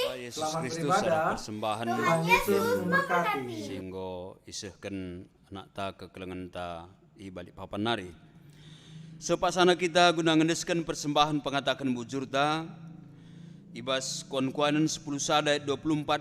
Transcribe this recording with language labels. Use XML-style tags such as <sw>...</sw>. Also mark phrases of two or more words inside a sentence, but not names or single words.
<id>Yesus Selamat Kristus beribadah. ada persembahan Tuhan Yesus memberkati.</id> <btx>sehingga isehkan anak ta kekelengan ta i balik papan nari. Sepasana kita guna ngendeskan persembahan pengatakan bujur ta ibas kuan-kuanan 10 sada 24</btx>